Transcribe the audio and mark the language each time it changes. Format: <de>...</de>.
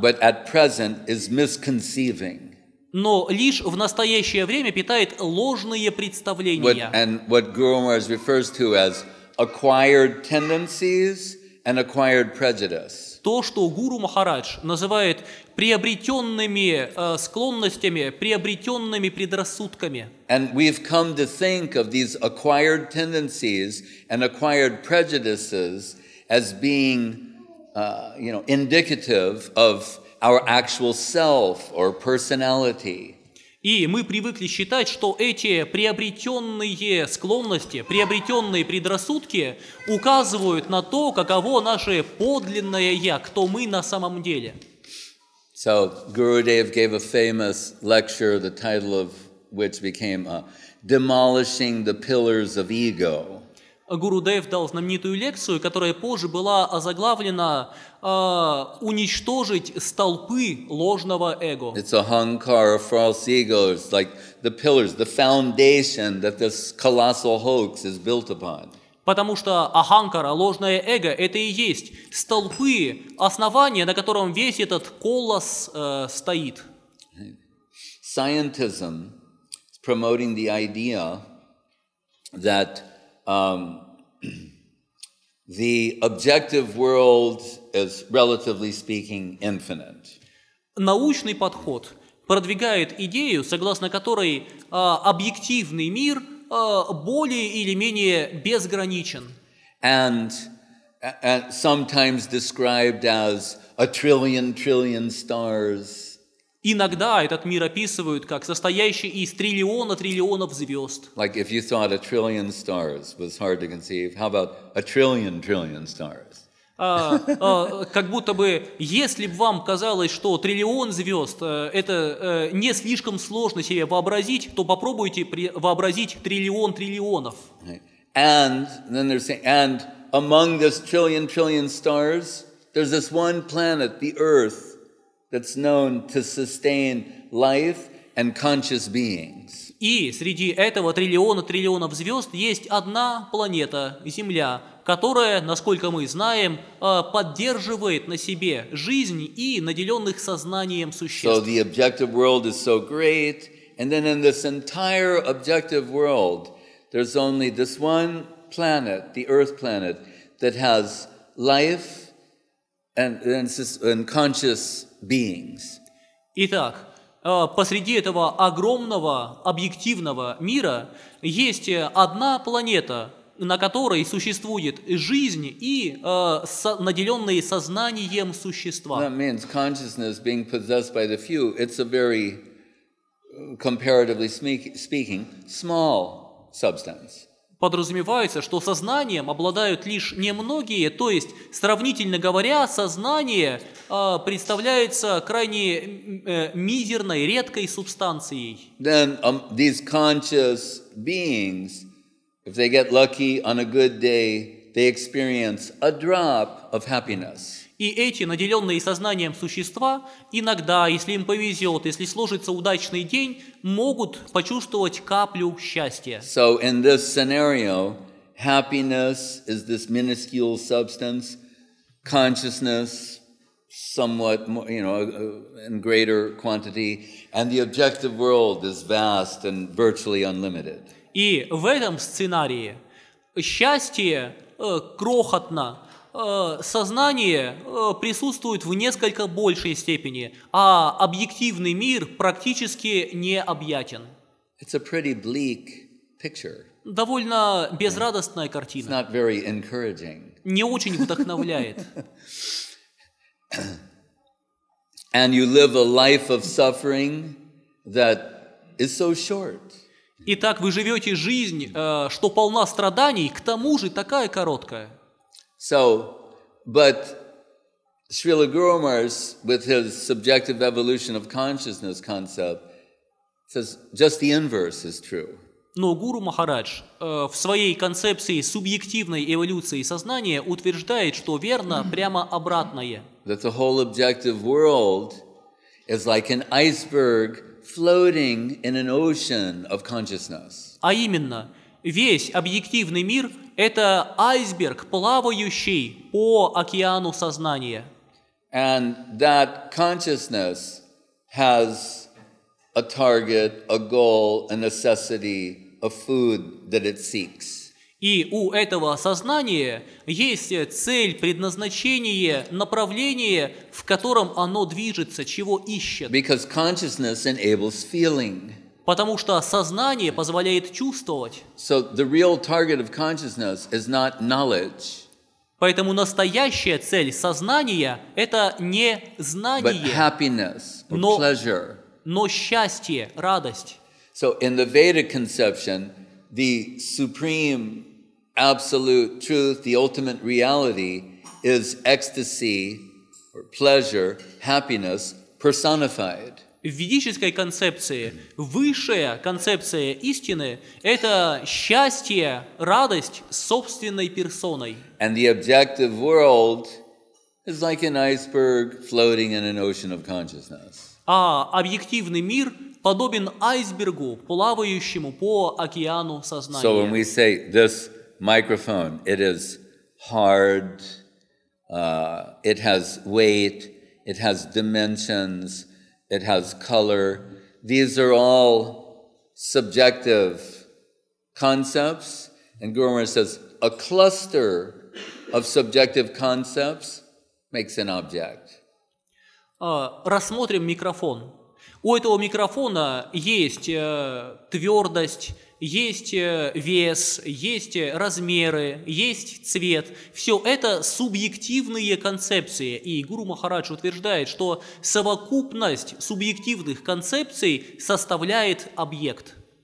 <en>But at present is misconceiving.</en> <ru>Но лишь в настоящее время питает ложные представления.</ru> <en>And what Guru Maharaj refers to as acquired tendencies and acquired prejudice.</en> <ru>То, что Гуру Махарадж называет приобретенными склонностями, приобретенными предрассудками.</ru> <en>And we've come to think of these acquired tendencies and acquired prejudices as being, indicative of our actual self or personality.</en> <ru>И мы привыкли считать, что эти приобретенные склонности, приобретенные предрассудки указывают на то, каково наше подлинное «я», кто мы на самом деле.</ru> <en>So Gurudev gave a famous lecture, the title of which became Demolishing the Pillars of Ego.</en> <ru>Гурудев дал знаменитую лекцию, которая позже была озаглавлена «Уничтожить столпы ложного эго».</ru> <en>It's a hankara, false ego. It's like the pillars, the foundation that this colossal hoax is built upon.</en> <ru>Потому что аханкара, ложное эго, это и есть столпы, основания, на котором весь этот колосс стоит.</ru> <en>Scientism is promoting the idea that the objective world is, relatively speaking, infinite.</en> <ru>Научный подход продвигает идею, согласно которой объективный мир более или менее безграничен.</ru> <en>And sometimes described as a trillion stars.</en> <ru>Иногда этот мир описывают как состоящий из триллионов звезд.</ru> <en>Like if you thought a trillion stars was hard to conceive, how about a trillion stars?</en> <ru>Как будто бы, если бы вам казалось, что триллион звезд это не слишком сложно себе вообразить, то попробуйте вообразить триллионов.</ru> <en>And then they're saying, and among this trillion stars, there's this one planet, the Earth, that's known to sustain life and conscious beings.</en> <ru>И среди этого триллионов звезд есть одна планета, Земля, которая, насколько мы знаем, поддерживает на себе жизнь и наделенных сознанием</ru> <en>So</en> <ru>существ.</ru> <en>the objective world is so great, and then in this entire objective world, there's only this one planet, the Earth planet, that has life and conscious beings.</en> <ru>Итак, посреди этого огромного объективного мира есть одна планета, на которой существует жизнь и наделенные сознанием существа.</ru> <en>That means consciousness being possessed by the few. It's a very, comparatively speaking, small substance.</en> <ru>Подразумевается, что сознанием обладают лишь немногие, то есть, сравнительно говоря, сознание представляется крайне мизерной, редкой субстанцией.</ru> <en>Then these conscious beings, if they get lucky on a good day, they experience a drop of happiness.</en> <ru>И эти наделенные сознанием существа иногда, если им повезет, если сложится удачный день, могут почувствовать каплю счастья.</ru> <en>So in this scenario, happiness is this minuscule substance, consciousness somewhat more, in greater quantity, and the objective world is vast and virtually unlimited.</en> <ru>И в этом сценарии счастье крохотно, сознание присутствует в несколько большей степени, а объективный мир практически необъятен.</ru> <en>It's a pretty bleak picture.</en> <ru>Довольно безрадостная</ru> <en>It's</en> <ru>картина.</ru> <en>not very encouraging.</en> <ru>Не очень вдохновляет.</ru> <en>And you live a life of suffering that is so short.</en> <ru>Итак, вы живете жизнь, что полна страданий, к тому же такая короткая.</ru> <en>So, but Srila Guru Maharaj, with his subjective evolution of consciousness concept, says just the inverse is true.</en> <ru>Но Гуру Махарадж в своей концепции субъективной эволюции сознания утверждает, что верно прямо обратное.</ru> <en>That the whole objective world is like an iceberg floating in an ocean of consciousness.</en> <ru>А именно, весь объективный мир – это айсберг, плавающий по океану сознания.</ru> <en>And that consciousness has a target, a goal, a necessity, a food that it seeks.</en> <ru>И у этого сознания есть цель, предназначение, направление, в котором оно движется, чего ищет.</ru> <en>Because consciousness enables feeling.</en> <ru>Потому что сознание позволяет чувствовать.</ru> <en>So the real target of consciousness is not knowledge,</en> <ru>Поэтому настоящая цель сознания – это не</ru> <en>but</en> <ru>знание,</ru> <en>happiness or</en> <ru>Но-</ru> <en>pleasure.</en> <ru>но счастье, радость.</ru> <en>So in the Vedic conception, the supreme absolute truth, the ultimate reality is ecstasy or pleasure, happiness personified.</en> <ru>В ведической концепции высшая концепция истины – это счастье, радость собственной персоной.</ru> <en>And the objective world is like an iceberg floating in an ocean of consciousness.</en> <ru>А объективный мир подобен айсбергу, плавающему по океану</ru> <en>So when</en> <ru>сознания.</ru> <en>we say this microphone, it is hard, it has weight, it has dimensions, it has color. These are all subjective concepts. And Guru Maharaj says, a cluster of subjective concepts makes an object.</en> <ru>Рассмотрим микрофон. У этого микрофона есть твердость, есть вес, есть размеры, есть цвет. Все это субъективные концепции. И Гуру Махарадж утверждает, что совокупность субъективных концепций составляет объект.</ru>